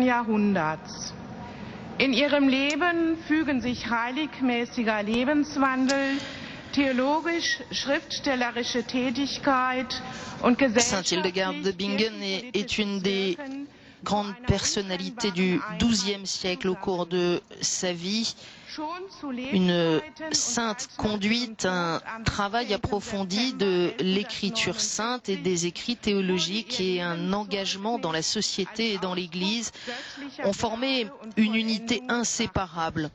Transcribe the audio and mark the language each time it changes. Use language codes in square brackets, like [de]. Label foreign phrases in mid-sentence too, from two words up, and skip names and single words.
[de] Jahrhunderts. In ihrem Leben fügen sich heiligmäßiger Lebenswandel, theologisch-schriftstellerische Tätigkeit und [fr] Saint Hildegarde de Bingen est une des grandes personnalités du XIIe siècle au cours de sa vie. Une sainte conduite, un travail approfondi de l'écriture sainte et des écrits théologiques et un engagement dans la société et dans l'Église ont formé une unité inséparable.